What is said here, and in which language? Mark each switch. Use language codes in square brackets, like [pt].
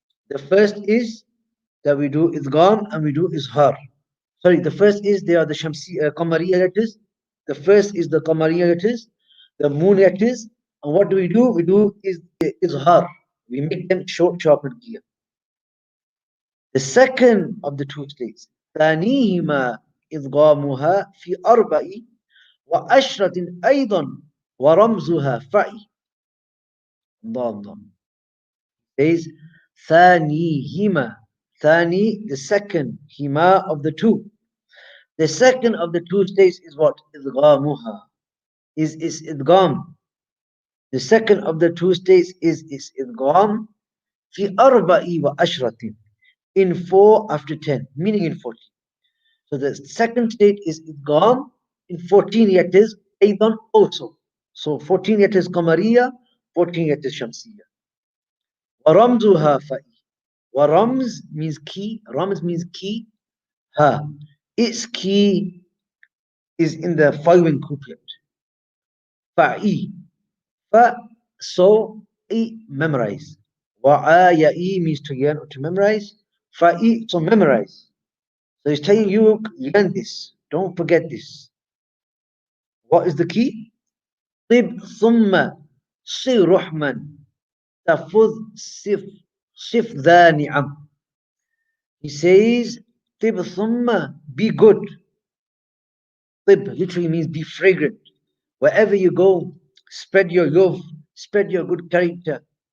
[en] The first is that we do idgham and we do izhar. Sorry, the first is they are the Qamariya letters. The first is the Qamariya letters, the moon letters. And what do? We do is izhar. We make them short, sharp, and clear. The second of the two states, [ar] ثانيهما إدغامها في أربع وعشرة أيضا ورمزها فعي. Allah. [en] Says ثانيهما. Thani, the second, hima of the two. The second of the two states is what? Idghamuha. Is idgham. The second of the two states is [ar] idgham fi arba'i wa ashratin. [en] in 4 after 10, meaning in 14. So the second state is idgham in 14 letters, aidan also. So 14 letters qamariya, 14 letters shamsiya. [ar] وَرَمْزُهَا فَإِ. [en] وَرَمْز means key, Ramz means key, ha. Its key is in the following couplet. Fa'i. Fa, so, I, memorize. Wa'a, ya'i means to learn or to memorize. Fa'i, to memorize. So he's telling you, learn this. Don't forget this. What is the key? [ar] طب ثم صر رحما تفض صف ذا نعم. [en] He says, [ar] طب ثم, [en] be good. طب literally means be fragrant. Wherever you go, spread your love, spread your good character.